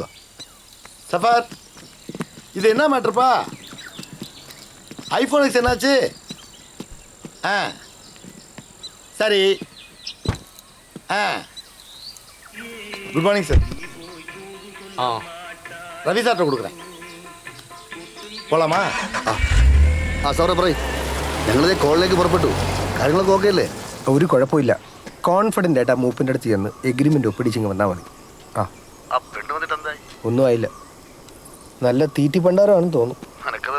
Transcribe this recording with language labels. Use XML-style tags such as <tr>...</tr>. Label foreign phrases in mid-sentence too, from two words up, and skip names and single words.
<ta>சஃபர், இது என்ன மேட்ருப்பா? ஐஃபோன் எக்ஸ் என்னாச்சு? சரி.</ta> <en>good morning sir.</en> <ta>ரவி சார்ட்ட கொடுக்குறேன். പോലാമാ?</ta> <ml>സൗറ പറയ്. ഞങ്ങളിതേ കോളിലേക്ക് പുറപ്പെട്ടു. കാര്യങ്ങളൊക്കെ ഓക്കെ അല്ലേ? ഒരു കുഴപ്പമില്ല. കോൺഫിഡൻ്റ് ആയിട്ട് ആ മൂപ്പിൻ്റെ അടുത്ത് ചെന്ന് എഗ്രിമെൻ്റ് ഒപ്പിടിച്ചിങ്ങ് വന്നാൽ മതി. ഒന്നും ആയില്ല. നല്ല തീറ്റി പണ്ടാരമാണെന്ന് തോന്നുന്നു.</ml>